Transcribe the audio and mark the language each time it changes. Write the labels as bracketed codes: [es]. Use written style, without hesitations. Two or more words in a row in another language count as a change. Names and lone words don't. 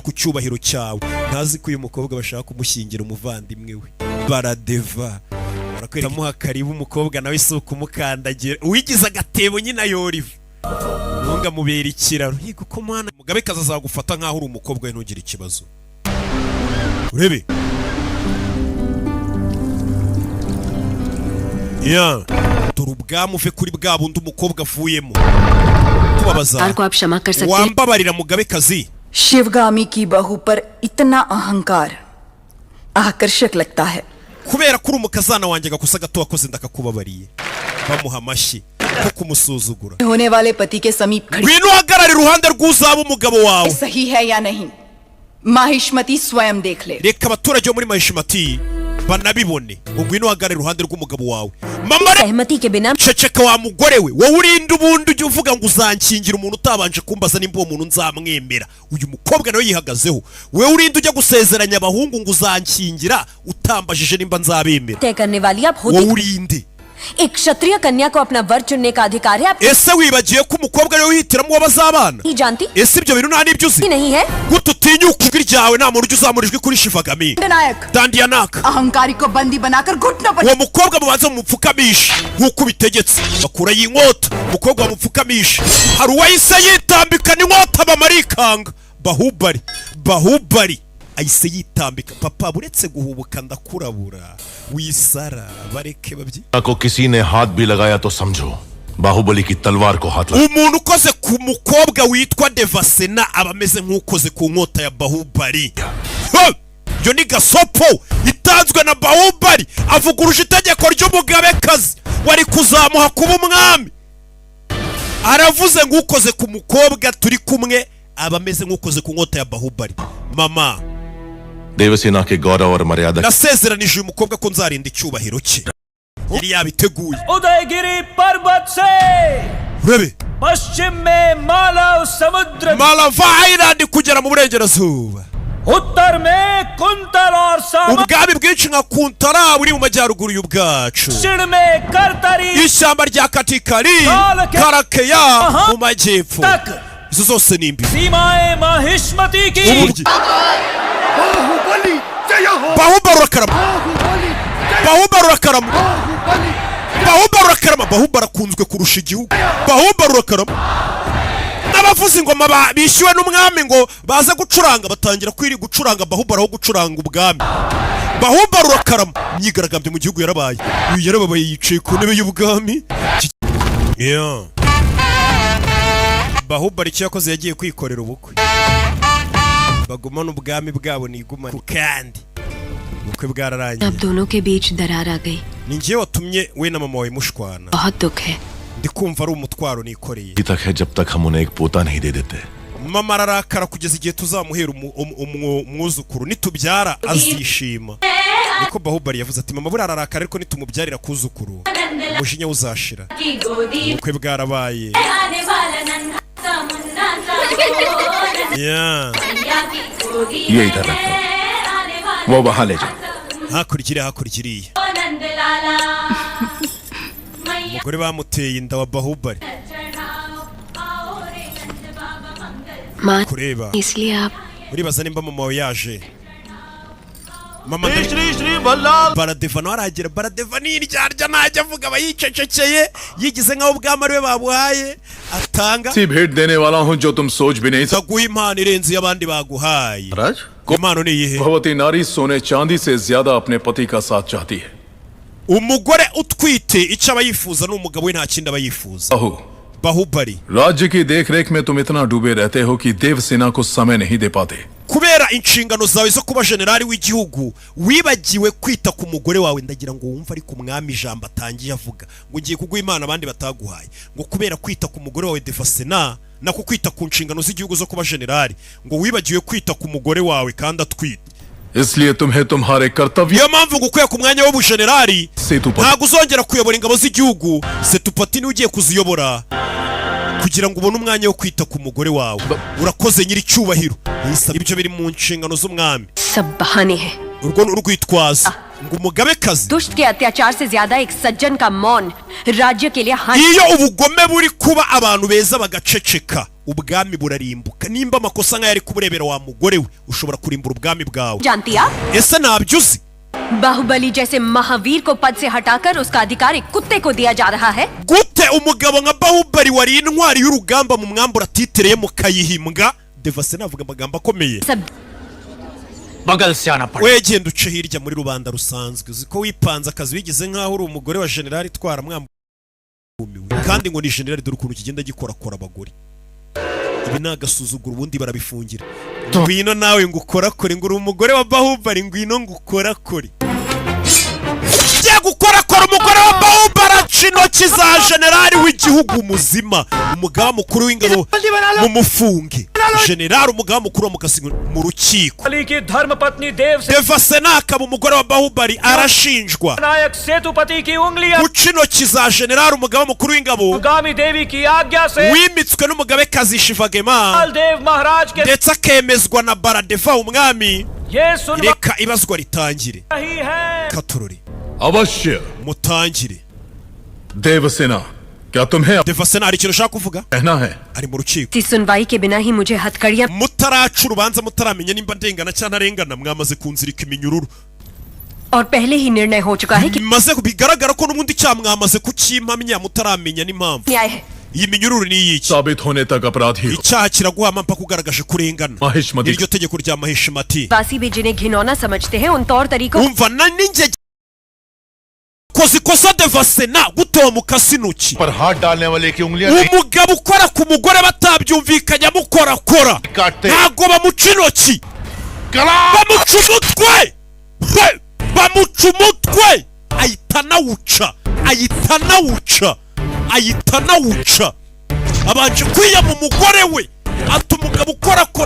[rw] ku cyubahiro cyawe ntazi ko uyu mukobwa bashaka kumushyingira umuvandimwe we baradeva barakwereka muha karibu umukobwa nawe isuka umukandagira uwigize agatebo nyina yoriva ntunga mubera ikiraro yigo ko mwana umugabekazi azagufata nkaho uri umukobwa we ntugire ikibazo urebe ya dore ubwami uve kuri bwa bundi umukobwa avuyemo kubabaza [hi] को आप क्षमा कर सकते हैं [rw] wambabarira mugabekazi [hi] शिवगामी की बहू पर इतना अहंकार आकर्षक लगता है। [rw] kubera kuri umukazana wanjye gakosa gato wakoze ndakakubabariye bamuha amashyi ko kumusuzugura [hi] होने वाले पति के समीप खड़ी [rw] ngwino uhagarare iruhande rw'uzaba umugabo wawe [hi] सही है या नहीं माहिष्मती स्वयं देख ले। [rw] reka abaturage bo muri mahishimati banabibone ngwino uhagarare iruhande rw'umugabo wawe mama [hi] सहमति के बिना [rw] ceceka wa mugore we wowe urinde ubundi ujye uvuga ngo uzankingira umuntu utabanje kumbaza nimba uwo muntu nzamwemera uyu mukobwa nawe yihagazeho wowe urinde ujya gusezeranya abahungu ngo uzankingira utambajije nimba nzabemera [hi] तय करने वाली आप [rw] wowe [hi] होती [rw] urinde [hi] एक क्षत्रिय कन्या को अपना वर चुनने का अधिकार है आप [rw] ese wibagiye ko umukobwa ariwe wihitiramo uwo bazabana [hi] नहीं जानती [rw] ese ibyo bintu nta n'ibyo uzi [hi] नहीं है [rw] gute utinyuka ijwi ryawe nta muntu ujya uzamura ijwi kuri shivagami [hi] नायक [rw] dandiyanaka [hi] अहंकारी को बंदी बनाकर घुटनों पर [rw] uwo mukobwa mubanza mumupfukamisha nk'uko ubitegetse bakurayo inkota umukobwa bamupfukamisha hari uwahise yitambikana inkota bamarikanga bahubali ahise yitambika papa buretse guhubuka ndakurabura wisara bareke babyi [hi] को किसी ने हाथ भी लगाया तो समझो बाहुबली की तलवार को हाथ लगा [rw] umuntu ukoze ku mukobwa witwa devasena aba ameze nk'ukoze ku nkota ya bahubali iyo ni gasopo itanzwe na bahubali avuguruje itegeko ry'umugabekazi wari kuzamuha kuba umwami aravuze nk'ukoze ku mukobwa turi kumwe aba ameze nk'ukoze ku nkota ya bahubali mama [hi] देवसेना के गौरव और मर्यादा [rw] nasezeranije uyu mukobwa ko nzarinda icyubahiro cye yari yabiteguye [hi] उदयगिरी पर्वत से [rw] urebe [hi] पश्चिम में मालव समुद्र [rw] malava island kugera mu burengerazuba [hi] उत्तर में कुंतल और सामा [rw] ubwami bwinshi nka kuntara buri mu majyaruguru y'ubwacu [hi] दक्षिण में करतरी [rw] ishyamba rya katikari karakeya mu majyepfo izo zose ni imbibi [hi] सीमाएं माहिष्मती की [rw] uburyo bahubali urakarama bahubali urakarama bahubali urakarama bahubali akunzwe kurusha igihugu bahubali urakarama n'abavuza ingoma bishyuwe n'umwami ngo baze gucuranga batangira gucuranga bahubali aho gucuranga ubwami bahubali urakarama imyigaragambyo mu gihugu yarabaye uyu yarababaye yicaye ku ntebe y'ubwami bahubali icyo yakoze yagiye kwikorera ubukwe bagumana ubwami bwabo nigumane kandi ubukwe bwararangiye [hi] अब दोनों के बीच दरार आ गई [rw] ni njye watumye we na mama wawe mushwana [hi] बहुत दुख है [rw] ndi kumva ari umutwaro nikoreye [hi] तक है जब तक हम उन्हें एक पोता नहीं दे देते [rw] mama ararakara kugeza igihe tuzamuhera umwuzukuru nitubyara azishima niko bahubali yavuze ati mama buriya ararakara ariko nitumubyarira kuzukuru umujinya uzashira ubukwe bwarabaye [hi] ये इधर रखो वो वहां ले जाओ [rw] hakurikira umugore bamuteye inda wa bahubali [hi] माँ [rw] kureba [hi] इसलिए आप [rw] uribaza nimba mama wawe yaje mama baradeva nawe arahagera baradeva n'iryarya ntajya avuga aba yicecekeye yigize nk'aho ubwami ariwe babuhaye atanga [hi] ऐसी भेंट देने वाला हूं जो तुम सोच भी नहीं सकते [rw] aguha impano irenze iyo abandi baguhaye impano ni iyihe [hi] भगवती नारी सोने चांदी से ज्यादा अपने पति का साथ चाहती है [rw] umugore utwite icyo aba yifuza n'umugabo we nta kindi aba yifuza bahubali [hi] राज्य की देखरेख में तुम इतना डूबे रहते हो कि देवसेना को समय नहीं दे पाते [rw] kubera inshingano zawe zo kuba generali w'igihugu wibagiwe kwita ku mugore wawe ndagira ngo wumve ariko umwami ijambo atangiye avuga ngo ngiye kuguha imana abandi bataguhaye ngo kubera kwita ku mugore wawe devasena nako kwita ku nshingano z'igihugu zo kuba generali ngo wibagiwe kwita ku mugore wawe kandi atwite [hi] इसलिए तुम्हें तुम्हारे कर्तव्य [rw] niyo mpamvu ngo ukuye ku mwanya w'ubujenerali ntabwo uzongera kuyobora ingabo z'igihugu setupati niwe ugiye kuziyobora kugira ngo ubone umwanya wo kwita ku mugore wawe urakoze nyiri cyubahiro ibyo biri mu nshingano z'umwami [hi] सब बहाने हैं [rw] urwo ni urwitwazo ngo umugabekazi [hi] दुष्ट के अत्याचार से ज्यादा एक सज्जन का मौन राज्य के लिए हानि [rw] iyo ubugome buri kuba abantu beza bagaceceka ubwami burarimbuka nimba amakosa nk'aya ari kuburebera wa mugore we ushobora kurimbura ubwami bwawe [hi] जानती आप [rw] ese ntabyo uzi [hi] बाहुबली जैसे महावीर को पद से हटाकर उसका अधिकार एक कुत्ते को दिया जा रहा है [rw] gute umugabo nka bahubali wari intwari y'urugamba mu mwambura atitereye mu kayihimbwa devasena avuga amagambo akomeye [hi] बगल से आना पड़ा [rw] we genda uce hirya muri rubanda rusanzwe uzi ko wipanze akazi wigize nk'aho uri umugore wa generali itwara mwambumiwe kandi ngo ni generali dore ukuntu kigenda gikorakora abagore ibi ni agasuzuguro ubundi barabifungira ngwino nawe ngukorakore ngo uri umugore wa Bahubali ngwino ngukorakore Jya gukorakora umugore wa Bahubali aca intoki za generali w'igihugu muzima umugaba mukuru w'ingabo mu mufunge generali umugaba mukuru wa mukasi mu rukiko [hi] बली की धर्मपत्नी देव [rw] Devasena akaba umugore wa Bahubali arashinjwa [hi] नायक सेतुपति की उंगलियां [rw] guca intoki za generali umugaba mukuru w'ingabo [hi] गामी देवी की आज्ञा से [rw] wimitswe n'umugabekazi Shivagema [hi] देव महाराज के [rw] ndetse akemezwa na Baradeva umwami [hi] ये सुन [rw] reka ibazwa ritangire [hi] रही है [rw] Katorori [hi] अवश्य [rw] mutangire [hi] देवसेना क्या तुम्हें [rw] Devasena hari ikintu ushaka kuvuga [hi] कहना है [rw] ari mu rukiko [hi] इस सुनवाई के बिना ही मुझे हथकड़ियां [rw] mutaraca urubanza mutaramenya nimba ndengana cyangwa ntarengana mwamaze kunzirika iminyururu [hi] और पहले ही निर्णय हो चुका है कि [rw] maze bigaragara ko n'ubundi cyaha mwamaze kukimpamya mutaramenya n'impamvu [hi] न्याय है [rw] iyi minyururu ni iyiki [hi] साबित होने तक अपराधी हो [rw] icyaha kiraguhama mpaka ugaragaje kurengana Mahishmati iryo tegeko rya Mahishmati [hi] वासी भी जिन्हें घिनौना समझते हैं उन तौर तरीकों [rw] umva na ninjye koze ikosa Devasena gutoba mukasi intoki [hi] पर हाथ डालने वाले की उंगलियां नहीं [rw] umugabo ukora ku mugore batabyumvikanya mukorakora [hi] काटते [rw] ntago bamuca intoki [hi] गला [rw] bamuca umutwe bamuca umutwe ahita anawuca abanje kwiyama umugore we ati umugabo ukorakora